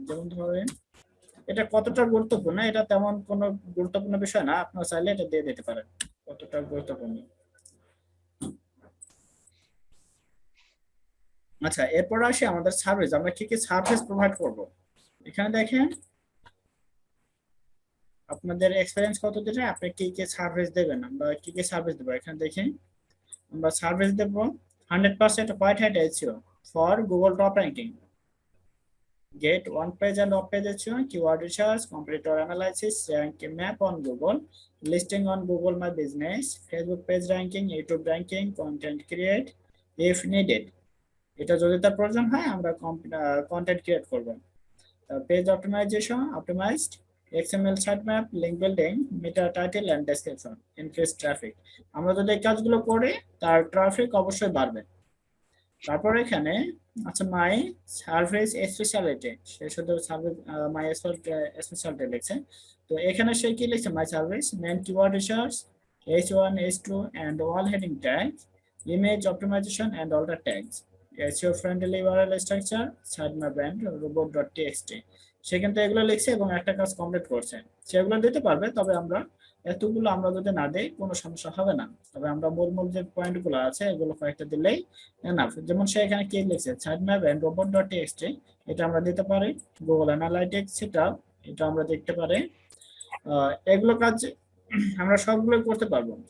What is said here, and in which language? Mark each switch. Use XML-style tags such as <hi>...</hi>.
<bn>যেমন ধরেন এটা কতটা গুরুত্বপূর্ণ, এটা তেমন কোনো গুরুত্বপূর্ণ বিষয় না, আপনারা চাইলে এটা দিয়ে দিতে পারেন কতটা গুরুত্বপূর্ণ। আচ্ছা, এরপর আসি আমাদের সার্ভিস, আমরা কি কি সার্ভিস প্রোভাইড করব। এখানে দেখেন আপনাদের এক্সপেরিয়েন্স কত দিনে আপনি কি কি সার্ভিস দেবেন, আমরা কি কি সার্ভিস দেবো। এখানে দেখেন আমরা service Dev</bn> <en>100% white hat SEO for Google top ranking, get one page and off page SEO, keyword research, competitor analysis, rank map on Google, listing on Google My Business, Facebook page ranking, YouTube ranking, content create if needed।</en> <bn>এটা যদি তার প্রয়োজন হয় আমরা content create করব।</bn> <en>Page optimization, optimized XML sitemap, link building, meta title and description, increase traffic।</en> <bn>আমরা যদি এই কাজগুলো করি তার ট্রাফিক অবশ্যই বাড়বে। তারপর এখানে আচ্ছা মাই সার্ভিস স্পেশালিটি, সে শুধু সার্ভিস মাই স্পেশালিটি লিখছে। তো এখানে সে কি লিখছে,</bn> <en>My service main keyword research, H1 H2 and all heading tags, image optimization and all the tags, SEO friendly URL structure, sitemap and robot.txt।</en> <bn>সে কিন্তু এগুলো লিখছে এবং একটা কাজ কমপ্লিট করছে, সেগুলো দিতে পারবে। তবে আমরা এতগুলো আমরা যদি না দেই কোনো সমস্যা হবে না, তবে আমরা মূল যে পয়েন্টগুলো আছে এগুলো কয়েকটা দিলেই এনাফ। যেমন সে এখানে কি লিখছে, sitemap and robot.txt, এটা আমরা দিতে পারি। গুগল অ্যানালাইটিক্স সেটআপ, এটা আমরা দেখতে পারি। এগুলো কাজ আমরা সবগুলো করতে পারবো।</bn>